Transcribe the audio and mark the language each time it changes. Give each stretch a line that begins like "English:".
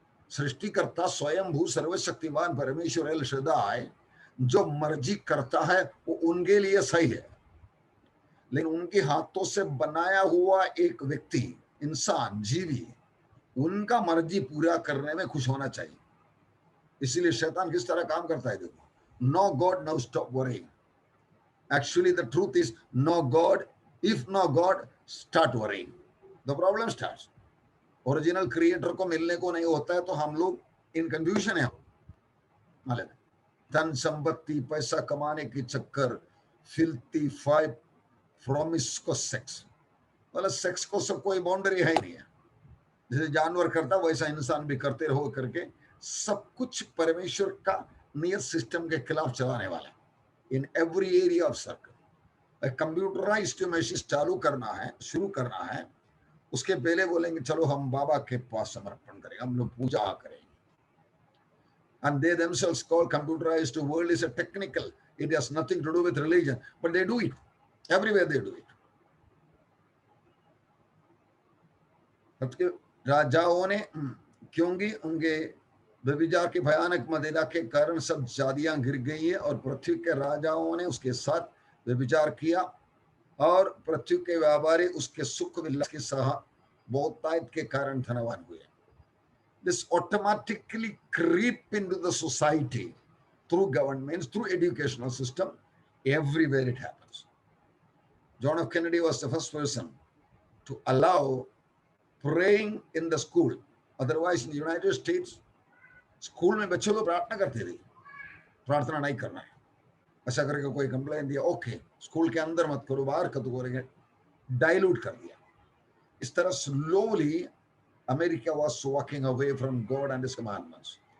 Hindi: सृष्टिकर्ता स्वयंभू सर्वशक्तिमान परमेश्वर एल शद्दाई जो मर्जी करता है वो उनके लिए सही है, लेकिन उनके हाथों से बनाया हुआ एक व्यक्ति, इंसान, जीवी, उनका मर्जी पूरा करने में खुश होना चाहिए। इसीलिए शैतान किस तरह काम करता है देखो, no God, no stop worrying.
English: Actually, the truth is no God. If no God, start worrying. The problem starts.
Hindi: Original creator को मिलने को नहीं होता है तो हम लोग इन कंफ्यूजन है। मालूम, धन संपत्ति, पैसा कमाने की चक्कर, फिल्थी फाइव, प्रोमिस्कुअस सेक्स। मतलब सेक्स को सब कोई बाउंड्री है ही नहीं है। जैसे जानवर करता वैसा इंसान भी करते रहो करके सब कुछ परमेश्वर का नियत सिस्टम के खिलाफ चलाने वाला in every area of circle. Computerised machine चालू करना है, शुरू करना है, उसके पहले बोलेंगे चलो हम बाबा के पास समर्पण करेंगे, हम लोग पूजा करेंगे।
English: And they themselves call computerized world is a technical. It has nothing to do with religion, but they do it. Everywhere they do it.
Hindi: राजाओं ने, क्योंकि उनके व्यभिचार के भयानक मदिरा के कारण सब जातियां गिर गई है और पृथ्वी के राजाओं ने उसके साथ व्यभिचार किया और पृथ्वी के व्यापारी उसके सुख विलास की बहुतायत के कारण धनवान हुए।
English: This automatically creep into the society through governments, through educational system, everywhere it happens. John F. Kennedy was the first person to allow praying in the school.
Hindi: Otherwise, in the United States, school में बच्चे लोग प्रार्थना करते थे, प्रार्थना नहीं करना है। ऐसा करके कोई कंप्लेन दिया, ओके स्कूल के अंदर मत करो, बाहर कदू करेंगे, डाइल्यूट कर दिया।
English: इस तरह slowly America was walking away from God and his commandments.